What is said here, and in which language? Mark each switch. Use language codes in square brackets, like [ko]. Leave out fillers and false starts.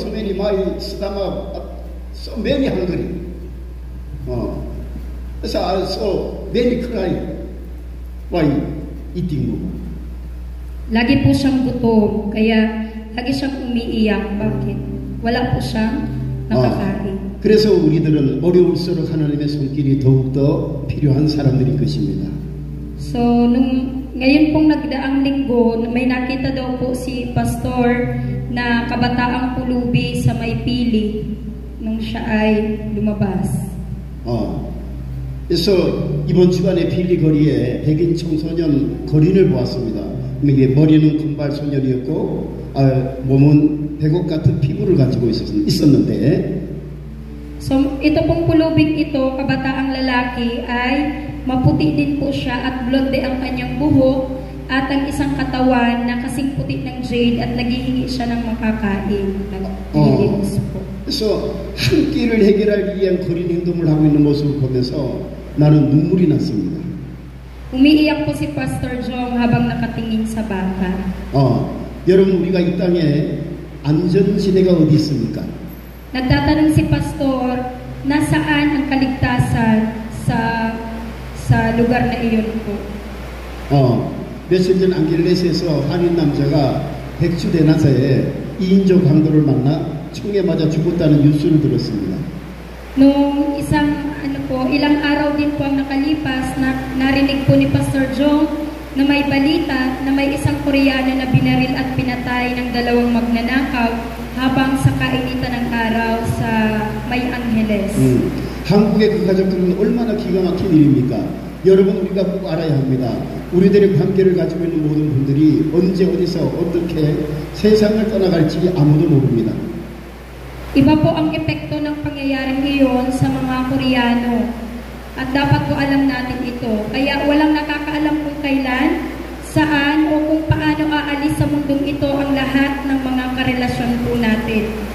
[en] So many my stomach So many hungry. So many cry. Why eating more? [tl] Lagi po siyang gutom, kaya lagi siyang umiiyak. Bakit? Wala po siyang nakakain. [ko] 그래서 우리들은 어려울수록 하나님의 손길이 더욱더 필요한 사람들인 것입니다. [tl] So, ngayon pong nagdaang linggo, may nakita daw po si Pastor na kabataang pulubi sa may pili nung siya ay lumabas. [ko] 그래서 이번 주간에 필리 거리에 백인 청소년 거린을 보았습니다. 이게 머리는 금발 소년이었고 몸은 백옥 같은 피부를 가지고 있었는데 [tl] So, ito pong pulubing ito, kabataang lalaki, ay maputi din po siya at blonde ang kanyang buhok at ang isang katawan na kasing puti ng jade at naghihingi siya ng makakain. Naglilinis po. [ko] 그래서 한 끼를 해결하기 위한 거린 행동을 하고 있는 모습을 보면서 나는 눈물이 났습니다. [tl] Umiiyak po si Pastor Jong habang nakatingin sa bata. [ko] 여러분 우리가 이 땅에 안전지대가 어디 있습니까? [tl] Nagtatanong si Pastor, nasaan ang kaligtasan sa lugar na iyon po? [ko] 며칠 전 안길레스에서 한인 남자가 백주 대낮에 2인조 강도를 만나 총에 맞아 죽었다는 뉴스를 들었습니다. [tl] Nung ilang araw din po ang nakalipas, narinig po ni Pastor Jong na may balita na may isang Koreano na binaril at pinatay ng dalawang magnanakaw habang sa kainitan ng araw sa May Angeles. [ko] 한국의 그 가족들은 얼마나 기가 막힌 일입니까? 여러분 우리가 꼭 알아야 합니다. 우리들의 관계를 가지고 있는 모든 분들이 언제 어디서 어떻게 세상을 떠나갈지 아무도 모릅니다. [tl] Iba po ang epekto ng pangyayaring iyon sa mga Koreano at dapat po alam natin ito. Kaya walang nakakaalam kung kailan, saan o kung paano aalis sa mundong ito ang lahat ng mga karelasyon po natin.